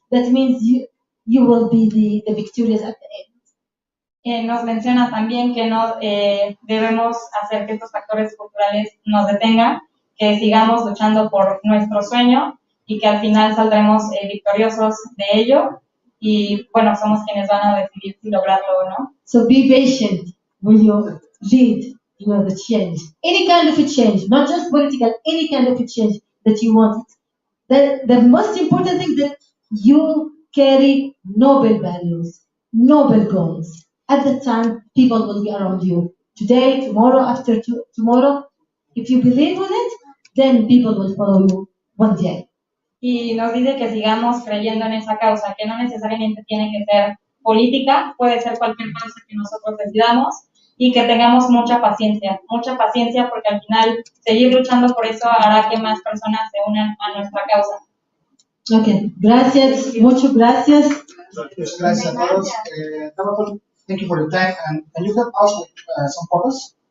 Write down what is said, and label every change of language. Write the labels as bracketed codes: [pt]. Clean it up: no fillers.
[en] That means you will be the victorious at the end. [es] Nos menciona también que no debemos hacer que estos factores culturales nos detengan, que sigamos luchando por nuestro sueño y que al final saldremos victoriosos de ello y bueno, somos quienes van a decidir si lograrlo o no. [en] So be patient when you lead the change. Any kind of a change, not just political, any kind of a change that you want. The most important thing that you carry noble values, noble goals. At the time, people will be around you. Today, tomorrow, after tomorrow, if you believe in it, then people will follow you one day. [es] Y nos dice que sigamos creyendo en esa causa, que no necesariamente tiene que ser política, puede ser cualquier causa que nosotros decidamos y que tengamos mucha paciencia porque al final seguir luchando por eso hará que más personas se unan a nuestra causa. Okay, gracias, muchas gracias. Gracias a todos. [en] Thank you for the time. And can you help us with some photos?